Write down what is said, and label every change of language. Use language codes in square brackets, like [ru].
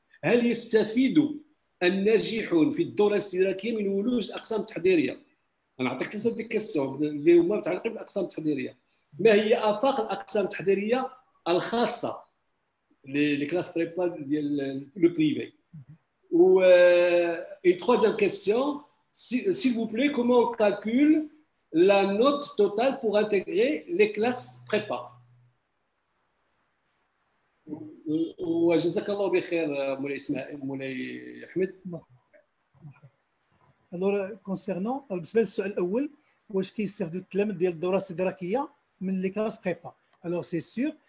[ar] هل يستفيد الناجحون في الدورة الاستدراكية من ولوج الأقسام التحضيرية؟ أنا أعطيك 3 كيسيون اللي هما متعلقين بالأقسام التحضيرية. ما هي آفاق الأقسام التحضيرية الخاصة [fr] les classes prépa le privé. Ou une 3e question, s'il vous plaît, comment on calcule la note totale pour intégrer les classes prépa? [ar] وجزاك الله بخير مولاي أحمد. [fr] الوغ كونسيرنون [ar] بالنسبه للسؤال الاول واش كيستافدوا التلاميذ ديال الدوره الاستدراكيه من لي كلاس بريبا. [fr] الوغ سي سور.